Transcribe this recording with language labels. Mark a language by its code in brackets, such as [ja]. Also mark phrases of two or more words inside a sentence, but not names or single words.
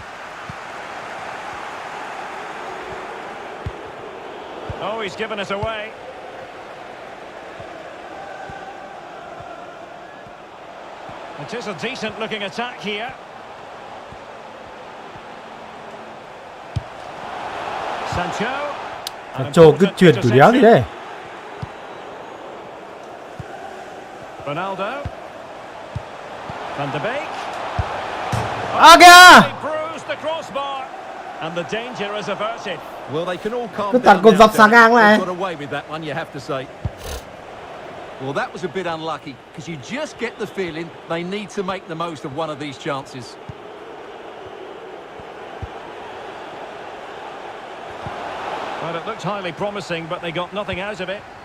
[en] Oh, he's given it away. It is a decent-looking attack here. Sancho. [vi] Sancho cứ chuyển kiểu đéo gì đây. Ronaldo. Van de Beek. À kìa. [en] He bruised the crossbar. And the danger is averted. Well, they can all calm [vi] Cứ [en] down [vi] tạt cột [en] now, [vi] dọc sang ngang này. [en] They've got away with that one, you have to say. Well, that was a bit unlucky, because you just get the feeling they need to make the most of one of these chances. Well, it looked highly promising, but they got nothing out of it.